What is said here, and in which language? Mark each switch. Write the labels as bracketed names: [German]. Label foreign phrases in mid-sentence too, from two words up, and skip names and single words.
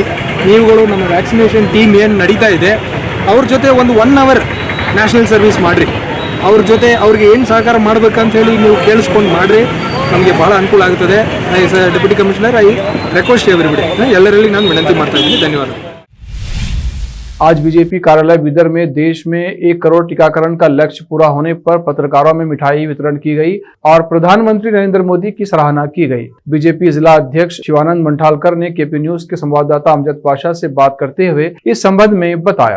[Kannada] ನೀವುಗಳು ನಮ್ಮ [English] vaccination team [Kannada] ಏನು ನಡೀತಾ ಇದೆ ಅವ್ರ ಜೊತೆ ಒಂದು 1 hour [English] national service [Kannada] ಮಾಡಿರಿ। ಅವ್ರ ಜೊತೆ ಅವ್ರಿಗೆ ಏನು ಸಹಕಾರ ಮಾಡಬೇಕಂತ ಹೇಳಿ ನೀವು ಕೇಳಿಸ್ಕೊಂಡು ಮಾಡಿರಿ, ನಮಗೆ ಭಾಳ ಅನುಕೂಲ ಆಗುತ್ತದೆ। [English] Deputy Commissioner, I request everybody, [Kannada] ಎಲ್ಲರಲ್ಲಿ ನಾನು ವಿನಂತಿ ಮಾಡ್ತಾ ಇದ್ದೀನಿ। ಧನ್ಯವಾದ। [Hindi] आज बीजेपी कार्यालय बिदर में देश में 1 करोड़ टीकाकरण का लक्ष्य पूरा होने पर पत्रकारों में मिठाई वितरण की गई और प्रधानमंत्री नरेंद्र मोदी की सराहना की गई। बीजेपी जिला अध्यक्ष शिवानंद मंठालकर ने केपी न्यूज के संवाददाता अमजद पाशा से बात करते हुए इस संबंध में बताया।